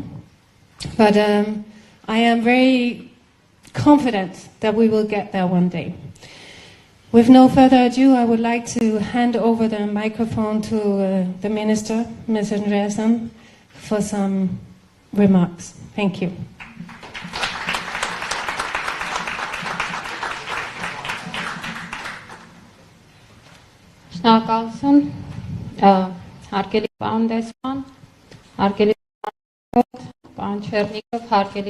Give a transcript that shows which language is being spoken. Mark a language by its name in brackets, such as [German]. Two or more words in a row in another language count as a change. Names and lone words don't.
[English] But I am very confident that we will get there one day. With no further ado, I would like to hand over the microphone to the Minister, Ms. Andreasen, for some remarks. Thank you. [Armenian] Շնորհակալություն, հարգելի պարոն դեսպան, հարգելի պարոն Չեռնիկով, հարգելի